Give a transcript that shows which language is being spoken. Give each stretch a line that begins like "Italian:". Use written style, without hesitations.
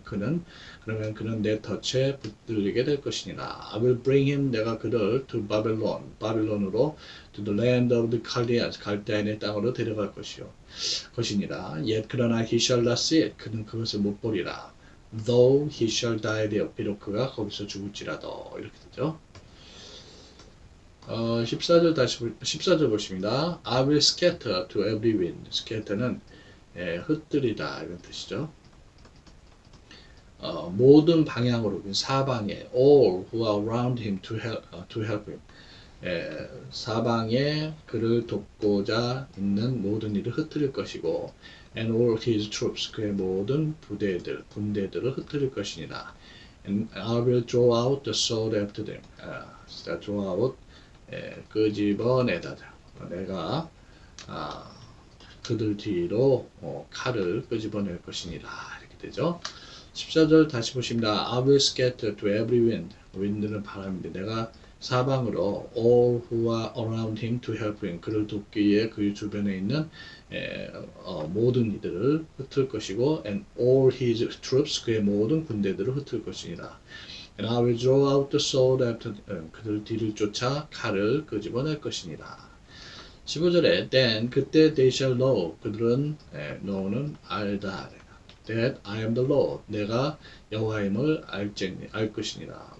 Korean: 그러면 그는 내 덫에 붙들리게 될 것이니라.
English: I will bring him.
Korean: 내가 그를
English: to Babylon.
Korean: 바빌론으로
English: to the land of the Chaldeans.
Korean: 갈대아인의 땅으로 데려갈 것이니라.
English: Yet
Korean: 그러나
English: he shall not see it.
Korean: 그는 그것을 못 보리라.
English: Though he shall die there.
Korean: 비록 그가 거기서 죽을지라도 이렇게 되죠. 14절 보십니다.
English: I will scatter to every wind.
Korean: scatter는 흩뜨리다 이런 뜻이죠. 모든 방향으로 사방에
English: all who are around him to help him.
Korean: 사방에 그를 돕고자 있는 모든 일을 흩뜨릴 것이고
English: and all his troops
Korean: 그의 모든 군대들을 흩뜨릴 것이니라.
English: And I will draw out the sword after them. draw out
Korean: 끄집어내다. 내가 그들 뒤로 칼을 끄집어낼 것이니라. 이렇게 되죠. 14절 다시 보십니다.
English: I will scatter to every wind. wind는
Korean: 바람인데 내가 사방으로
English: all who are around him to help him.
Korean: 그를 돕기 위해 그 주변에 있는 모든 이들을 흩을 것이고
English: and all his troops
Korean: 그의 모든 군대들을 흩을 것이니라.
English: And I will draw out the sword after
Korean: 그들 뒤를 쫓아 칼을 끄집어낼 것이니라. 15절에 then 그때
English: they shall know
Korean: 그들은 know는 알다.
English: That I am the Lord.
Korean: 내가 여호와임을 알 것이니라.